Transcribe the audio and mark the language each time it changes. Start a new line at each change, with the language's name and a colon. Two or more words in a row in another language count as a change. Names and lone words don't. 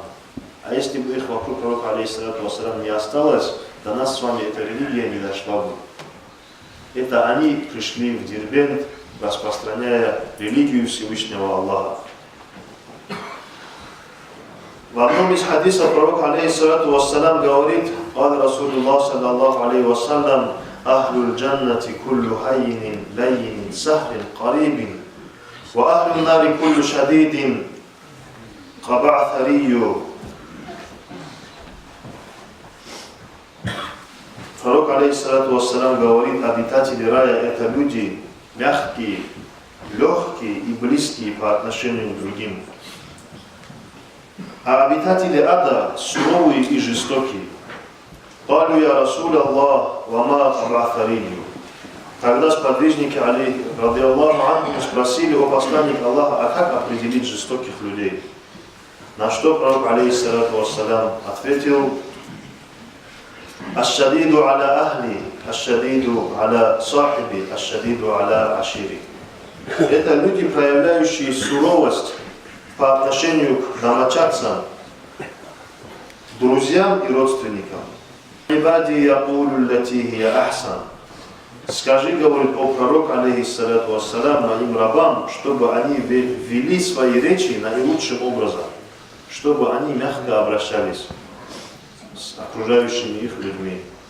Russian: А если бы их вокруг пророка,
Arabic: عليه الصلاة والسلام,
Russian: не осталось, до нас с вами эта религия не дошла бы. Это они пришли в Дербент, распространяя религию Всевышнего Аллаха. В одном из хадисов пророк,
Arabic: عليه الصلاة والسلام,
Russian: говорит:
Arabic: «قال رسول الله، صلى الله عليه وسلم، أهل الجنة كل هين، لين، سهل، قريب، وأهل النار كل شديد، قبعثري».
Russian: Пророк,
Arabic: عليه الصلاة والسلام,
Russian: говорит: обитатели рая — это люди мягкие, легкие и близкие по отношению к другим. А обитатели ада суровые и жестокие.
Arabic: «قالوا يا رسول الله، وما القبعثري».
Russian: Тогда сподвижники,
Arabic: رضي الله عنه,
Russian: спросили: о посланник Аллаха, а как определить жестоких людей? На что пророк,
Arabic: عليه الصلاة والسلام,
Russian: ответил:
Arabic: «الشديد على أهله، الشديد على صاحبه، الشديد على عشيرته».
Russian: Это люди, проявляющие суровость по отношению к домочадцам, друзьям и родственникам. Скажи, говорит, о пророк,
Arabic: عليه الصلاة والسلام,
Russian: моим рабам, чтобы они вели свои речи наилучшим образом, чтобы они мягко обращались с окружающими их людьми.